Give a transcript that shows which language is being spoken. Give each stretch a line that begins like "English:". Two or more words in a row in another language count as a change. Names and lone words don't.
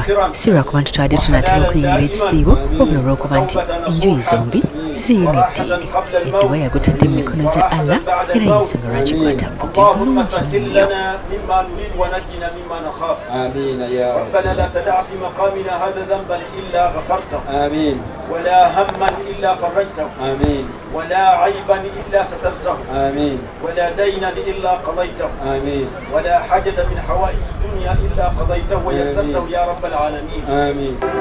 Ganda: si lwakuba nti tubadde tunatera okuyingira ekisiibo wabula olw'okuba nti enjuyi zombi ziyina eddiini edduwa yagutadde mu mikono gya Allah era y'ensonga lwaki gwatambudde bulungi nnyo.
Arabic: ربنا لا تدع في مقامنا هذا ذنبا إلا غفرته آمين ولا هما إلا فرجته آمين ولا عيبا إلا سترته آمين ولا دينا إلا قضيته آمين ولا حاجة من حوائج الدنيا إلا قضيته ويسرته يا رب العالمين آمين.